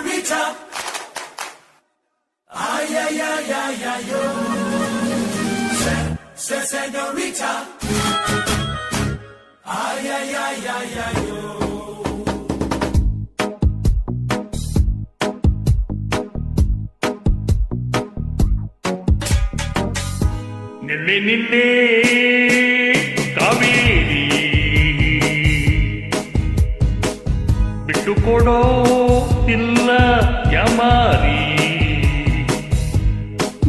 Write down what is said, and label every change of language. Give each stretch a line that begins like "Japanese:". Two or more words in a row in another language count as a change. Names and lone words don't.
Spanish: señorita. Ay, ay, ay, ay, ay, yo. Señorita. Ay, ay, ay, ay, ay, yo.
Kannada: ನಿಲ್ಲೆ ನಿಲ್ಲೆ ಕಾವೇರಿ ಬಿಟ್ಟು ಕೊಡೋ ಇಲ್ಲ ಯಾಮಾರಿ ನಾ